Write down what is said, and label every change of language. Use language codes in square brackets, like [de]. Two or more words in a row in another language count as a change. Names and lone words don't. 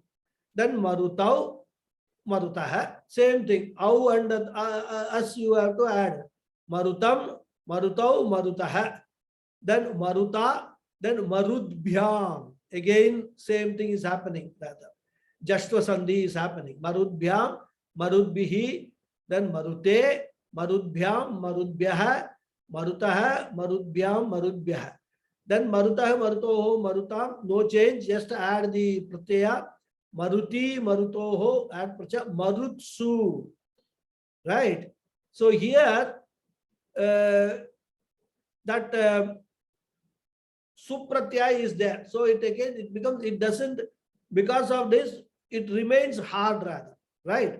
[en] Then [sa] Marutau, Marutaha, [en] same thing. Au and as you have to add. [sa] Marutam, Marutau, Marutaha. Then Maruta, then Marudbhyam. [en] Again, same thing is happening. [sa] Jashtva Sandhi [en] is happening. [sa] Marudbhyam, Marudbihi, then Marute, Marudbhyam, Marudbhyaha, Marutaha, Marudbhyam, Marudbhyaha. Then Marutaha, Marutoho, Marutam, [en] no change, just add the pratyaya. [sa] Maruti, Marutoho, add pratyaya, Marutsu. [en] Right? So here, that supratyaya is there. So it again, it doesn't, because of this, it remains hard rather, right?